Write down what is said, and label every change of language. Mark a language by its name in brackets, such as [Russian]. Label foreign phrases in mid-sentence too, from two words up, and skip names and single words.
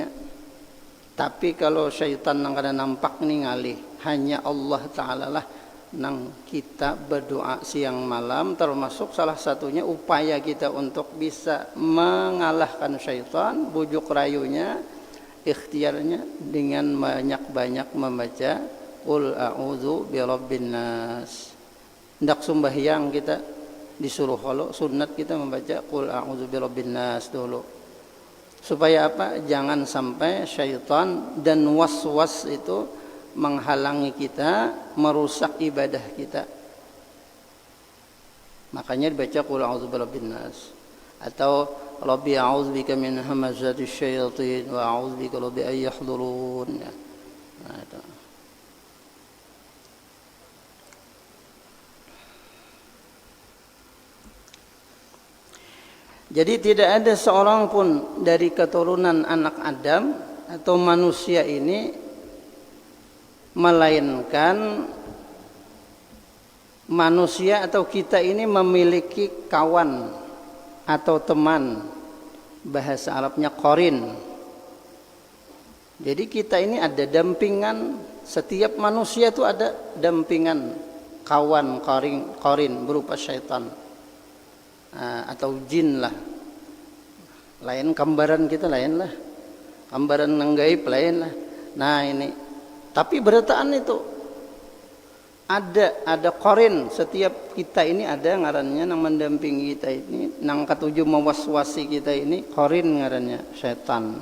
[Banjar] Tapi kalau syaitan nang kada nampak nih ngalih, hanya Allah Ta'ala lah nang kita berdoa siang malam, termasuk salah satunya upaya kita untuk bisa mengalahkan syaitan, bujuk rayunya, ikhtiarnya dengan banyak-banyak membaca [Arabic] قل أعوذ برب الناس. [Indonesian] Hendak sembahyang kita disuruh kalau sunat kita membaca [Arabic] قل أعوذ برب الناس [Indonesian] dulu. Supaya apa? Jangan sampai syaitan dan was-was itu menghalangi kita, merusak ibadah kita. Makanya dibaca [Arabic] قل أعوذ برب الناس [Indonesian] atau [Arabic] رب أعوذ بك من همزات الشياطين وأعوذ بك رب أن يحضرون. [Indonesian] Nah, itu. Jadi tidak ada seorang pun dari keturunan anak Adam atau manusia ini melainkan manusia atau kita ini memiliki kawan atau teman, bahasa Arabnya qarin. Jadi kita ini ada dampingan, setiap manusia itu ada dampingan kawan, qarin berupa syaitan atau jin lah. [Banjar] Lain gambaran kita lain lah, gambaran nang gaib lain lah. Nah ini, tapi berataan itu ada qarin, setiap kita ini ada ngarannya nang mendampingi kita ini, nang katuju mewaswasi kita ini qarin ngarannya, syaitan.